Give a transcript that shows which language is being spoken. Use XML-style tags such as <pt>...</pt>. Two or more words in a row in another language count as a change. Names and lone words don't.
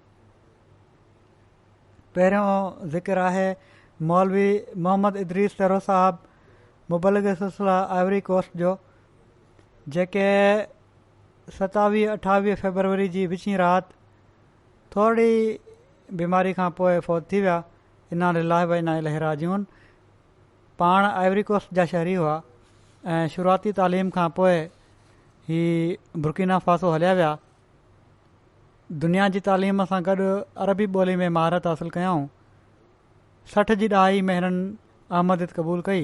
<sd>पहिरियों ज़िक्र आहे मौलवी मोहम्मद इदरीस तैरो साहब मुबलिग सिलसिला आइवरी कोस्ट जो, जेके 27-28 फरवरी जी विची राति थोरी बीमारी खां पोइ फ़ौत थी विया।</sd> <ar>إنا لله وإنا إليه راجعون.</ar> <sd>पाण आइवरी कोस्ट जा शहरी हुआ ऐं शुरूआती तालीम खां पोइ ही बुर्किना फासो हलिया विया। दुनिया जी तालीम सां गॾु अरबी ॿोली में महारत हासिलु कयऊं। 60 जी ॾहाई में हिननि अहमदियत क़बूलु कई।</sd>